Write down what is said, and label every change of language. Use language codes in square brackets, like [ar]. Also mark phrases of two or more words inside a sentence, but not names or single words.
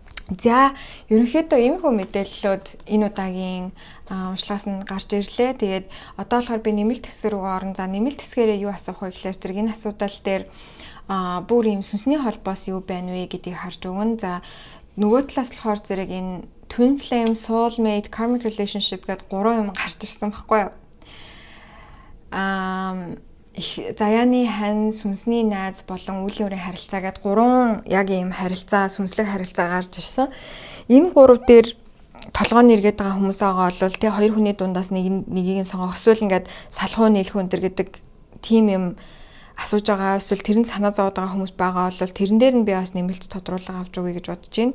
[mn] За ерөнхийдөө иймэрхүү мэдээллүүд энэ удаагийн уншлагаас нь гарч ирлээ. Тэгээд одоо болохоор би нэмэлт хэсэг рүү орно. За нэмэлт хэсгээрээ юу асуух вэ гэхээр зэрэг энэ асуудал дээр бүр ийм сүнсний холбоос юу байна вэ гэдгийг харж өгнө. За нөгөө талаас болохоор зэрэг энэ [en] twin flame, soulmate, karmic relationship [mn] гэдэг 3 юм гарч ирсэн баггүй юу? Заяаны хань, сүнсний найз болон үеийн өрийн харилцаа гэдэг 3 яг ийм харилцаа, сүнслэг харилцаа гарч ирсэн. Энэ 3 дээр толгойн нэргээд байгаа хүмүүс байгаа бол тий 2 хүний дундаас нэгийг нь сонгох эсвэл ингээд салхуу нийлэх өнтер гэдэг тим юм асууж байгаа эсвэл тэрэнд санаа зовоод байгаа хүмүүс байгаа бол тэрэн дээр нь би бас нэмэлт тодруулга авч өгье гэж бодож байна.